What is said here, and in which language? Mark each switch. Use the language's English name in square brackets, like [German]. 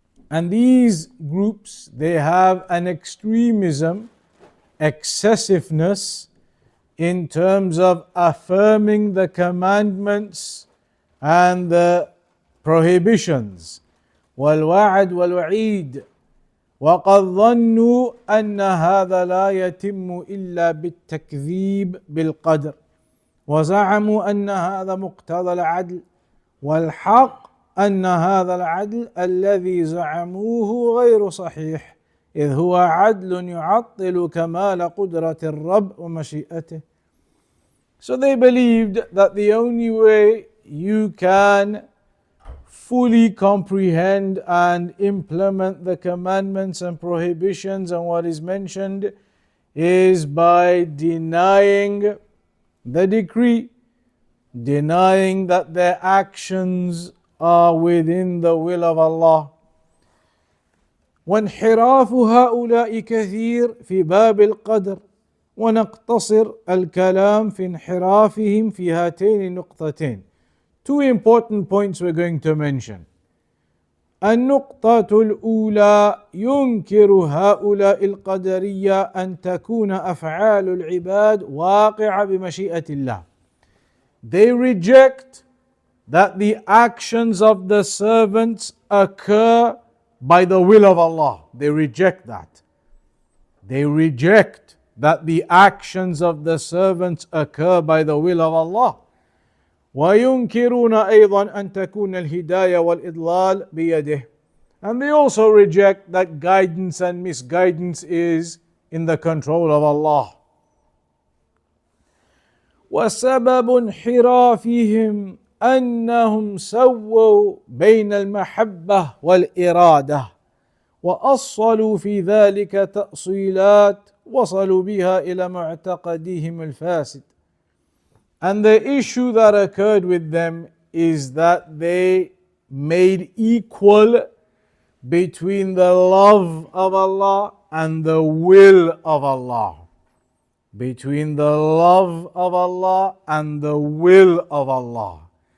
[English] And these groups, they have an extremism, excessiveness in terms of affirming the commandments and the prohibitions. [Arabic] والوعد والوعيد وقد ظنوا أن هذا لا يتم إلا بالتكذيب بالقدر وزعموا أن هذا مقتضى العدل والحق أن هذا العدل الذي زعموه غير صحيح إذ هو عدل يعطل كمال قدرة الرب ومشيئته. [English] So they believed that the only way you can fully comprehend and implement the commandments and prohibitions and what is mentioned is by denying the decree, denying that their actions are within the will of Allah. [Arabic] وانحراف هؤلاء كثير في باب القدر ونقتصر الكلام في انحرافهم في هاتين النقطتين. [English] Two important points we're going to mention. [Arabic] النقطة الأولى ينكر هؤلاء القدرية أن تكون أفعال العباد واقعة بمشيئة الله. [English] They reject that the actions of the servants occur by the will of Allah. They reject that. They reject that the actions of the servants occur by the will of Allah. [Arabic] وينكرون أيضا أن تكون الهداية والإضلال بيده. [English] And they also reject that guidance and misguidance is in the control of Allah. [Arabic] وسبب انحرافهم أنهم سووا بين المحبة والإرادة وأصلوا في ذلك تأصيلات وصلوا بها إلى معتقدهم الفاسد. [English] And the issue that occurred with them is that they made equal between the love of Allah and the will of Allah. Between the love of Allah and the will of Allah.